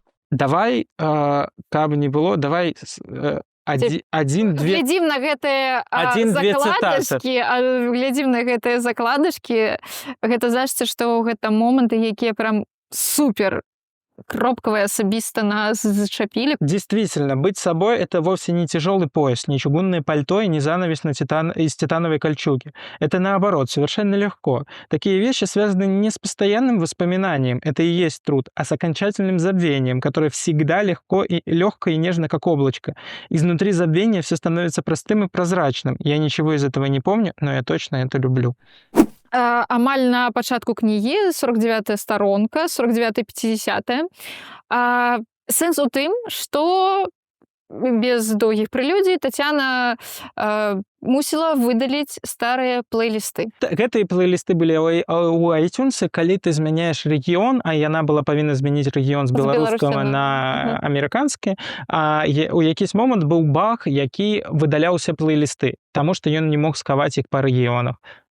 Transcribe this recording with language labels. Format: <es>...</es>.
<be>Давай, каб не было, давай адзін-две Глядзім на гэтыя Адзін-две закладачкі, глядзім на гэтыя закладачкі. Гэта значыцца, што гэта моманты, якія прям супер кропкавыя асабіста нас зачапілі.</be> <ru>Действительно, быть собой – это вовсе не тяжелый пояс, не чугунное пальто и не занавес из титановой кольчуги. Это наоборот, совершенно легко. Такие вещи связаны не с постоянным воспоминанием, это и есть труд, а с окончательным забвением, которое всегда легко и нежно, как облачко. Изнутри забвения все становится простым и прозрачным. Я ничего из этого не помню, но я точно это люблю.</ru> <be>Амаль на пачатку кнігі 49-я старонка, 49-50. Сэнс у тым, што без доўгіх прэлюдзій Тацяна мусіла выдаліць старыя плейлісты. Гэтыя плейлісты былі ў iTunes. Калі ты змяняеш рэгіён, а яна была павінна змяніць рэгіён з беларускага на амерыканскі, у якісь момант быў баг, які выдаляўся плейлісты, таму што ён не мог схаваць іх па рэгіёнах.</be>